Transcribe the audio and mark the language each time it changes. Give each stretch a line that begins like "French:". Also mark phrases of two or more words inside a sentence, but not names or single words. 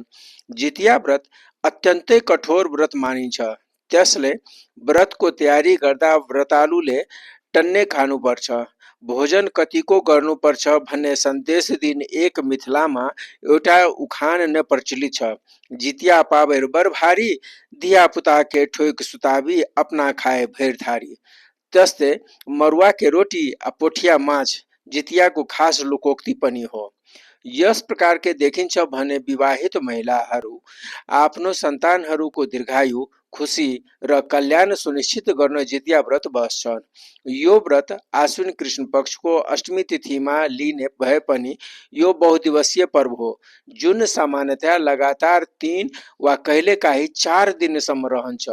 Nepali: जितिया व्रत अत्यन्तै कठोर व्रत मानिन्छ। त्यसले व्रतको तयारी गर्दा व्रतालुले टन्ने खानुपर्छ। भोजन कतिको गर्नुपर्छ भन्ने सन्देश दिन एक मिथिलामा एउटा उखान नै प्रचलित छ।
Maithili: जितिया पाबैर बर भारी, धिया पुता के ठोक सुताबी, अपना खाए भैर थारी।
Nepali: त्यस्तै
Maithili: मरुवा के रोटी आ पोठिया माछ
Nepali: जितियाको खास लोकोक्ति पनि हो। यस प्रकार के देखिन्छ भने विवाहित महिलाहरू आफ्नो सन्तानहरूको दीर्घायु, खुशी र कल्याण सुनिश्चित गर्न जितिया व्रत बस्छन्। यो व्रत आश्विन कृष्ण पक्षको अष्टमी तिथिमा लिने भए पनि यो बहुदिवसीय पर्व हो जुन सामान्यतया लगातार 3 वा कहिलेकाहीँ 4 दिनसम्म रहन्छ।